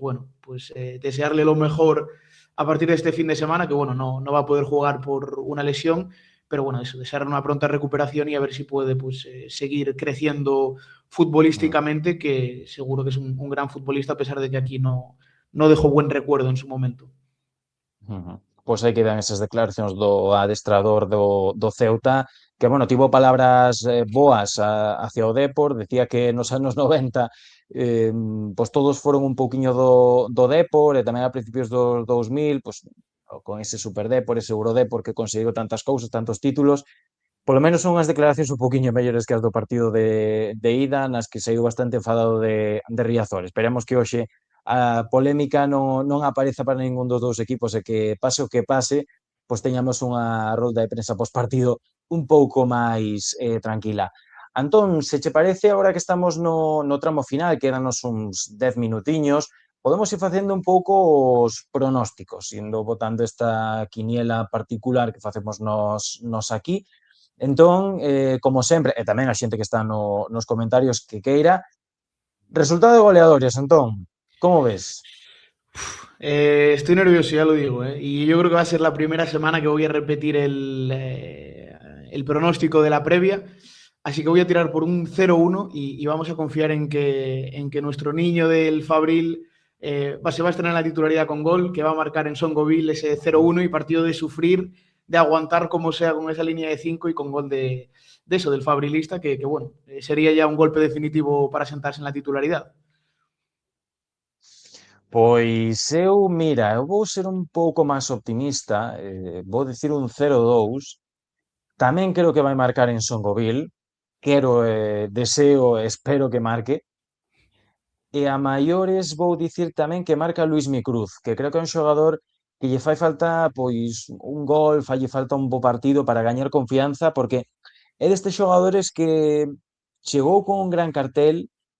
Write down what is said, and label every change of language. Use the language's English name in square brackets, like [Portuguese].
[Spanish] Bueno, pues desearle lo mejor a partir de este fin de semana, que bueno, no va a poder jugar por una lesión, pero bueno, eso, desear una pronta recuperación y a ver si puede pues, seguir creciendo futbolísticamente, que seguro que es un gran futbolista, a pesar de que aquí no dejó buen recuerdo en su momento. [Galician] pois aí quedan esas declaracións do adestrador do Ceuta, que, bueno, tivo palabras boas hacia o Depor, decía que nos anos 90 pois todos foron un pouquiño do Depor e tamén a principios dos 2000, pois con ese Super Depor, ese Eurodepor que conseguiu tantas cousas, tantos títulos, polo menos son unhas declaracións un pouquiño mellores que as do partido de ida, nas que saiu bastante enfadado de Riazor. Esperemos que hoxe a polémica non apareza para ningún dos dous equipos e que pase o que pase, pois teñamos unha rolda de prensa pos-partido un pouco máis tranquila. Antón, se che parece, agora que estamos no tramo final, quedanos uns 10 minutiños, podemos ir facendo un pouco os pronósticos, indo botando esta quiniela particular que facemos nos aquí. Entón, como sempre, e tamén a xente que está nos comentarios que queira, resultado de goleadores, Antón, como ves? [Spanish] Estoy nervioso, ya lo digo, ¿eh? Y yo creo que va a ser la primera semana que voy a repetir el pronóstico de la previa. Así que voy a tirar por un 0-1 y vamos a confiar en que nuestro niño del Fabril se va a estrenar en la titularidad con gol, que va a marcar en Songoville ese 0-1 y partido de sufrir, de aguantar como sea con esa línea de 5 y con gol de eso, del Fabrilista, que bueno, sería ya un golpe definitivo para sentarse en la titularidad. [Galician] Pois eu, mira, eu vou ser un pouco máis optimista, vou dicir un 0-2, tamén creo que vai marcar en Songoville, quero, deseo, espero que marque, e a maiores vou dicir tamén que marca Luismi Cruz, que creo que é un xogador que lle fai falta, pois, un gol, falle falta un bo partido para gañar confianza, porque é destes xogadores que chegou con un gran cartel,